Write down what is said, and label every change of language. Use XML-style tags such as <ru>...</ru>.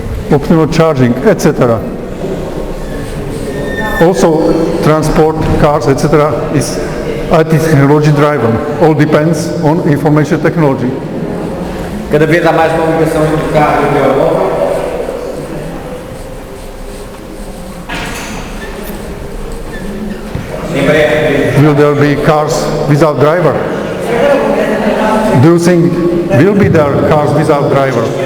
<en>Optimal charging, etc. Also, transport, cars, etc. is IT technology driven. All depends on information technology.</en> <pt>Cada vez há mais uma ligação entre o carro e o telemóvel.</pt> <en>Will there be cars without driver? Do you think will be there cars without driver?</en>